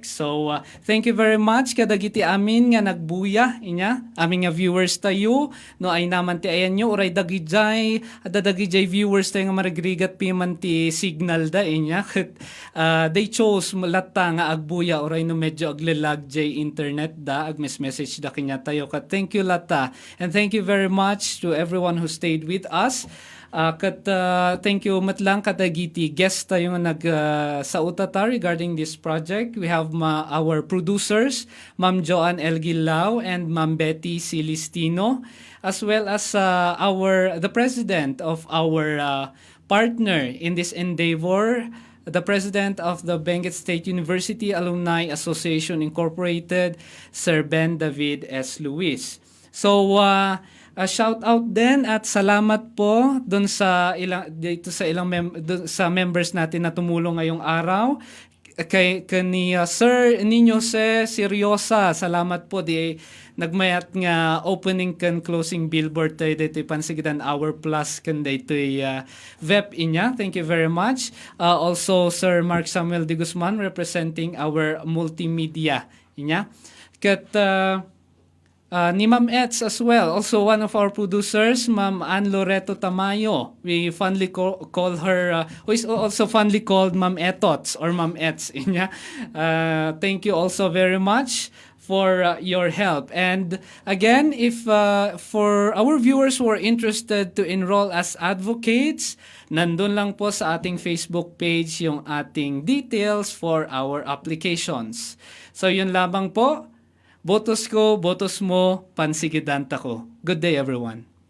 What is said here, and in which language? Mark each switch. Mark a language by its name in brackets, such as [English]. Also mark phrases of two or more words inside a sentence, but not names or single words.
[Iloko] So, thank you very much kadagiti amin nga nagbuya inya, amin nga viewers tayo, no ay naman ti ayan nyo, uray dagijay, adadagijay viewers tayo nga maragrigat piman ti signal da inya. [English] They chose [Iloko] latta nga agbuya, uray no medyo aglalag jay internet da, agmes-message da kanya tayo. [English] Thank you latta, and thank you very much to everyone who stayed with us. Thank you [Iloko] matlang kadagiti guest tayo nga sa utata [English] regarding this project. We have our producers, Ma'am Joanne L. Gilao and Ma'am Betty Celestino, as well as the president of our partner in this endeavor, the president of the Benguet State University Alumni Association Incorporated, Sir Ben David S. [Filipino] Luis. So, [English] a shout out [Filipino] din at salamat po doon sa sa members natin na tumulong ngayong araw. [Iloko] Kay Sir Nino Seryosa, salamat po di nagmayat nga opening kan closing billboard tayo dito Pansigidan Hour Plus kan dito VEP inya. [English] Thank you very much. Also Sir Mark Samuel de Guzman representing our multimedia inya. Ni Ma'am Ets as well, also one of our producers, Ma'am Ann Loreto Tamayo. We fondly call her, who is also fondly called Ma'am Etots or Ma'am Ets. Thank you also very much for your help. And again, if for our viewers who are interested to enroll as advocates, [Filipino] nandun lang po sa ating Facebook page yung ating details for our applications. So yun lamang po. Botos ko, botos mo, pansigidan ko. [English] Good day, everyone.